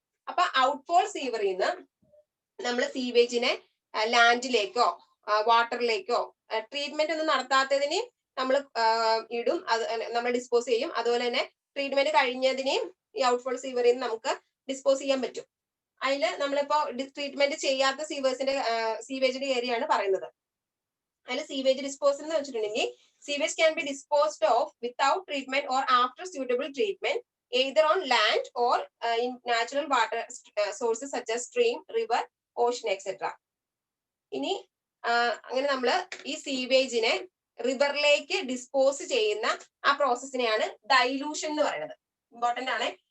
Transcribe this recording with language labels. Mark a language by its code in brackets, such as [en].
[ml] അപ്പൊ ഔട്ട്ഫോൾ സീവറിൽ നിന്ന് നമ്മൾ സീവേജിനെ ലാൻഡിലേക്കോ വാട്ടറിലേക്കോ ട്രീറ്റ്മെന്റ് ഒന്നും നടത്താത്തതിന് നമ്മൾ ഇടും, അത് നമ്മൾ ഡിസ്പോസ് ചെയ്യും. അതുപോലെ തന്നെ ട്രീറ്റ്മെന്റ് കഴിഞ്ഞതിനെയും ഈ ഔട്ട്ഫോൾ സീവറിൽ നിന്ന് നമുക്ക് ഡിസ്പോസ് ചെയ്യാൻ പറ്റും. അതിൽ നമ്മളിപ്പോ ട്രീറ്റ്മെന്റ് ചെയ്യാത്ത സീവേജിന്റെ ഏരിയയാണ് പറയുന്നത്. അതിൽ സീവേജ് ഡിസ്പോസൽ എന്ന് വെച്ചിട്ടുണ്ടെങ്കിൽ [en] sewage can be disposed of without treatment or after suitable treatment either on land or in natural water sources such as stream, river, ocean, etc. [ml] ഇനി അങ്ങനെ നമ്മൾ ഈ സീവേജിനെ റിവറിലേക്ക് ഡിസ്പോസ് ചെയ്യുന്ന ആ പ്രോസസ്സിനെയാണ് ഡൈലൂഷൻ എന്ന് പറയുന്നത്. ഇമ്പോർട്ടന്റ് ആണ്.